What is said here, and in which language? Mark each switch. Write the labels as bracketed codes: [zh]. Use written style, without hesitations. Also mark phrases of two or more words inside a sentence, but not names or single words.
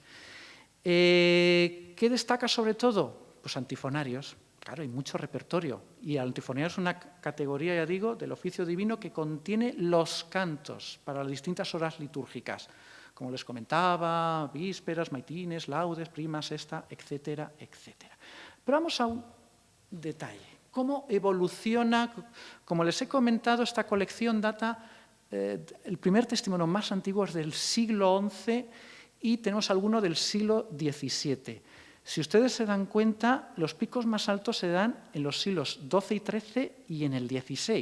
[es] ¿Qué destaca sobre todo? Pues antifonarios. Claro, hay mucho repertorio. Y el antifonario es una categoría, ya digo, del oficio divino que contiene los cantos para las distintas horas litúrgicas. Como les comentaba, vísperas, maitines, laudes, prima, sexta, etcétera, etcétera. Pero vamos a un detalle. ¿Cómo evoluciona? Como les he comentado, esta colección data, el primer testimonio más antiguo es del siglo XI y tenemos alguno del siglo XVII. Si ustedes se dan cuenta, los picos más altos se dan en los siglos XII y XIII y en el XVI.